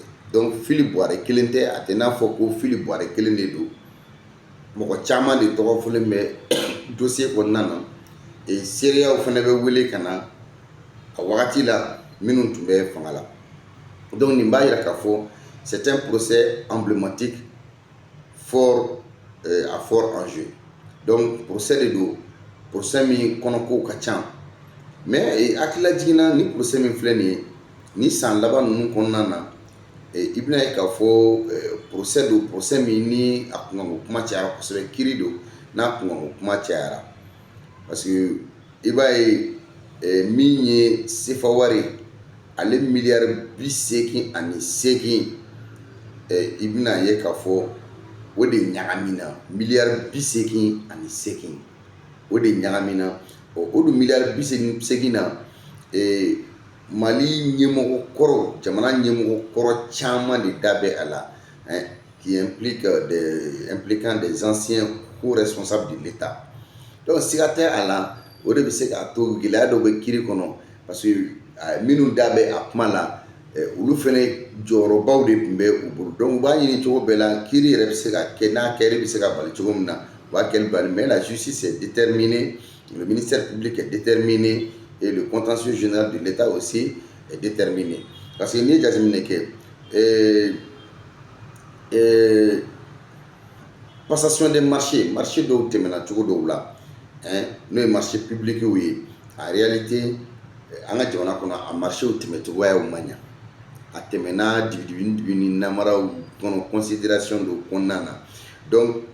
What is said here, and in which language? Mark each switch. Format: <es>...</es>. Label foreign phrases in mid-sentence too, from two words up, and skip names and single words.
<bm>Donc fili bɔrɛ kelen tɛ, a tɛ n'a fɔ ko fili bɔrɛ kelen de don. Mɔgɔ caman de tɔgɔ fɔlen bɛ dossier kɔnɔna na. Seereyaw fana bɛ wele ka na a wagati la minnu tun bɛ fanga la.</bm> <fr>Donc</fr> <bm>nin b'a yira k'a fɔ</bm> <fr>c'est un procès emblématique fort, à fort enjeu. Donc procès</fr> <bm>de don, procès min kɔnɔkow ka ca, mais hakililajiginna ni procès min filɛ nin ye, ni san laban ninnu kɔnɔna na, i bɛna ye k'a fɔ procès don, procès min ni a kunkanko kuma cayara kosɛbɛ, kiiri don n'a kunkanko kuma cayara.</bm> <fr>Parce que</fr> <bm>i b'a ye min ye CFA wari, ale miliyari 88, i bɛna ye k'a fɔ o de ɲagamina, miliyari 88, o de ɲagamina. O dun miliyari 88 na Mali ɲɛmɔgɔ kɔrɔ, jamana ɲɛmɔgɔ kɔrɔ caman de da bɛ a la,</bm> <fr>qui impliquant des anciens co-responsables de l'État.</fr> <bm>Donc siga tɛ a la, o de bɛ se k'a to gɛlɛya dɔ bɛ kiiri kɔnɔ,</bm> <fr>parce que</fr> <bm>minnu da bɛ a kuma la, olu fɛnɛ jɔyɔrɔbaw de tun bɛ u bolo. Donc u b'a ɲini cogo bɛɛ la kiiri yɛrɛ bɛ se ka kɛ, n'a kɛra bɛ se ka bali cogo min na, u b'a kɛli bali.</bm> <fr>Mais la justice est déterminée, le ministère public est déterminé et le contentieux général de l'État aussi est déterminé. Parce que</fr> <bm>n'i ye jateminɛ kɛ</bm> <fr>passation des marchés</fr> <bm>dɔw tɛmɛna cogo dɔw la, n'o ye</bm> <fr>marché public</fr> <bm>ye,</bm> <fr>en réalité</fr> <bm>an ka jamana kɔnɔ a marchéw tɛmɛcogoyaw ma ɲa, a tɛmɛna dibi ni namaraw kɔnɔ, considération dɔw kɔnɔna na.</bm>